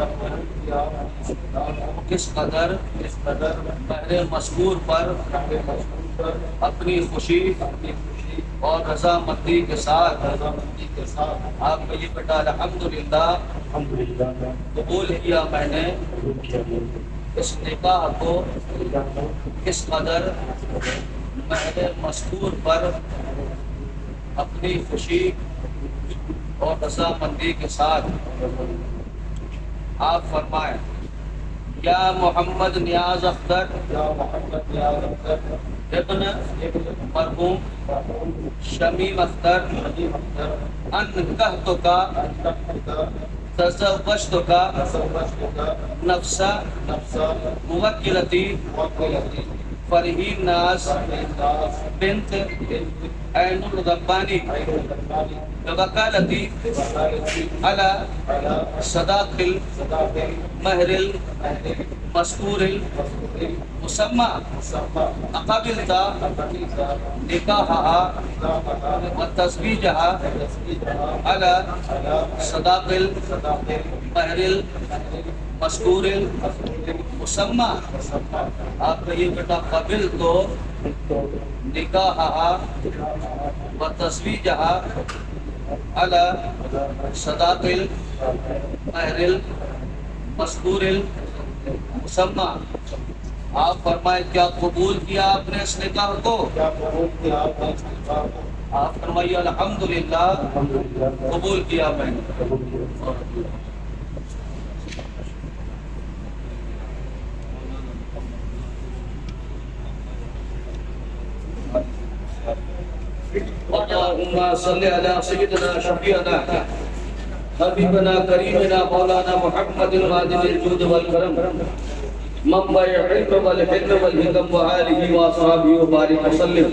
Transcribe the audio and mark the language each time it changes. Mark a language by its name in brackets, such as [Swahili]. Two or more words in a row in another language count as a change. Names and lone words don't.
[Hindi] किस कदर महरे मज़कूर पर अपनी खुशी और रज़ामंदी के साथ आपको ये बेटा अल्हम्दुलिल्लाह कबूल किया मैंने इस निकाह को किस कदर महरे मज़कूर पर अपनी खुशी और रज़ामंदी के साथ आप फरमाएं या मोहम्मद नियाज अख्तर इब्न मरहूम शमीम अख्तर अनकहतुका [Arabic] تزوجتك نفسا موكلتي فرحين ناز بنت عين الرباني وكالتي على صداق المهر المستور المسمى أقبلت نكاحها وتزويجها على صداق المهر المستور المسمى. [Hindi] आप कहिए बेटा [Arabic] قبلت نكاح وتزويجها على صداق المهر المذكور المسمى. [Hindi] आप फरमाए क्या कबूल किया आपने इस निकाह को? आप फरमाइए अल्हम्दुलिल्लाह कबूल किया मैंने। [Arabic] اللهم صل على سيدنا شفيعنا حبيبنا كريمنا مولانا محمد وادي الجود والكرم منبع العلم والحكم والحكم وآله وأصحابه وبارك وسلم.